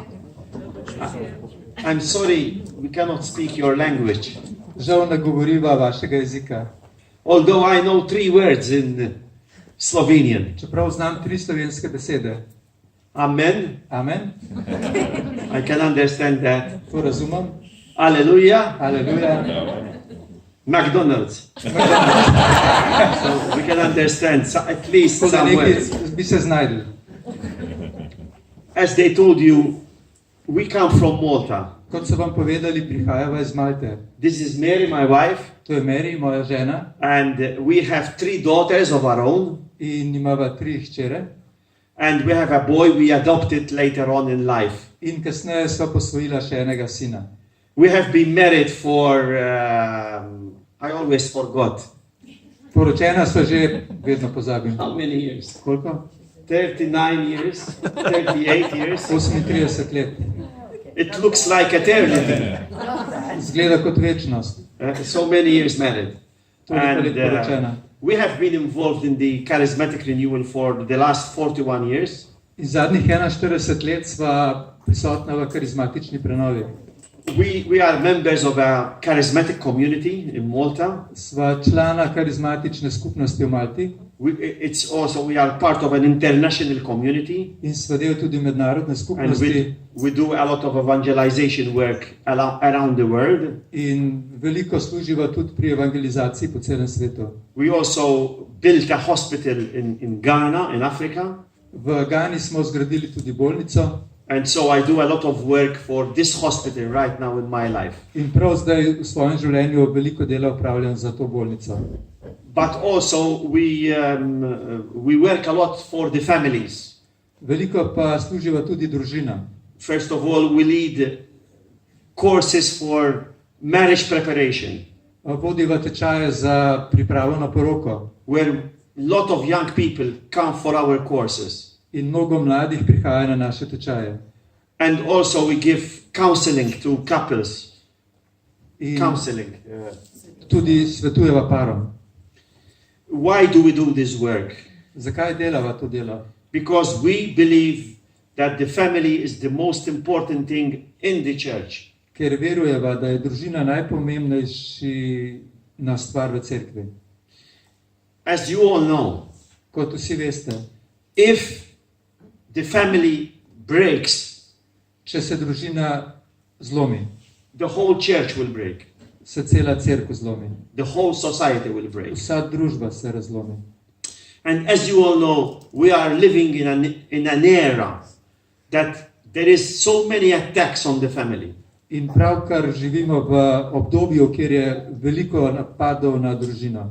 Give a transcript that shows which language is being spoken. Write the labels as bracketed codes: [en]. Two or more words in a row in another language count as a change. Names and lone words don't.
[en] I'm sorry we cannot speak your language. [sl] Žal ne govoriva vašega jezika. [en] Although I know 3 words in Slovenian. [sl] Čeprav znam 3 slovenske besede. [en] Amen. [sl] Amen. [en] I can understand that. [sl] To razumem. [en] Hallelujah. [sl] Aleluja. [en] McDonald's. So we can understand at least [sl] Tako da [en] some [sl] nekaj [en] words. [sl] bi se znajdel. [en] As they told you, we come from Malta. [sl] Kot so vam povedali, prihajava iz Malte. [en] This is Mary, my wife, [sl] To je Mary, moja žena, [en] and we have 3 daughters of our own, [sl] in imava 3 hčere. [en] and we have a boy we adopted later on in life. [sl] In kasneje sva posvojila še enega sina. [en] We have been married for, I always forgot. [sl] Poročena sva že, vedno pozabim. [en] How many years? [sl] Koliko? [en] 39 years, 38 years. [sl] 38 let. [en] It looks like eternity. [sl] Zgleda kot večnost. [en] So many years married. [sl] Toliko let [en] And [sl] poročena. [en] we have been involved in the charismatic renewal for the last 41 years. [sl] In zadnjih 41 let sva prisotna v karizmatični prenovi. [en] we are members of a charismatic community in Malta. [sl] Sva člana karizmatične skupnosti v Malti [en] We are part of an international community, [sl] in sva del tudi mednarodne [en] and [sl] skupnosti [en] we do a lot of evangelization work around the world. [sl] in veliko služiva tudi pri evangelizaciji po celem svetu. [en] We also built a hospital in Ghana, in Africa. [sl] V Gani smo zgradili tudi bolnico [en] And so I do a lot of work for this hospital right now in my life. [sl] in prav zdaj v svojem življenju veliko dela opravljam za to bolnico. [en] But also we work a lot for the families. [sl] Veliko pa služiva tudi družinam. [en] First of all, we lead courses for marriage preparation, [sl] Vodiva tečaje za pripravo na poroko [en] where a lot of young people come for our courses. [sl] in mnogo mladih prihaja na naše tečaje. [en] And also we give counseling to couples. [sl] In [en] Counseling. [sl] tudi svetujeva parom. [en] Why do we do this work? [sl] Zakaj delava to delo? [en] Because we believe that the family is the most important thing in the church. [sl] Ker verujeva, da je družina najpomembnejša stvar v cerkvi. [en] As you all know, [sl] Kot vsi veste, [en] if the family breaks, [sl] če se družina zlomi, [en] the whole church will break. [sl] se cela cerkev zlomi. [en] The whole society will break. [sl] Vsa družba se razlomi. [en] And as you all know, we are living in an era that there is so many attacks on the family. [sl] In pravkar živimo v obdobju, kjer je veliko napadov na družino.